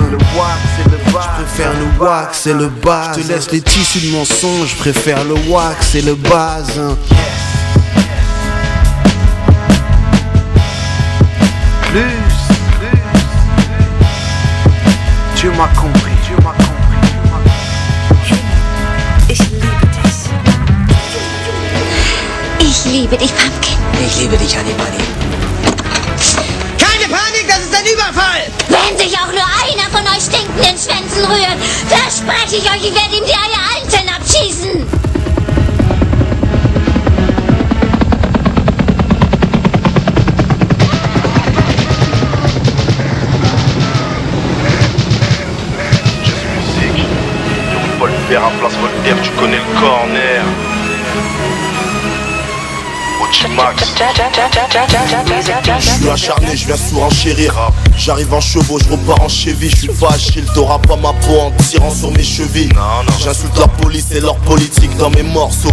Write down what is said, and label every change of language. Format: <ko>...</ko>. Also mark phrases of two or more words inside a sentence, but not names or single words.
<fr>Je préfère le wax et le bazin. Je te laisse les tissus de mensonge. Je préfère le wax et le bazin. Plus. Tu m'as compris.</fr> <de>Ich liebe dich, Pumpkin. Ich liebe dich,</de> <en>Honey Bunny.</en> <de>Keine Panik, das ist ein Überfall! Wenn sich auch nur einer von euch stinkenden Schwänzen rührt, verspreche ich euch, ich werde ihm die Eier einzeln abschießen!</de> <fr>Jazz Music, du Paul Père à Place Voltaire, tu connais le corner. Je suis acharné, je viens surenchérir. J'arrive en chevaux, je repars en cheville. Je suis pas Achille, t'auras pas ma peau en tirant sur mes chevilles. J'insulte la police et leur politique dans mes morceaux.</fr>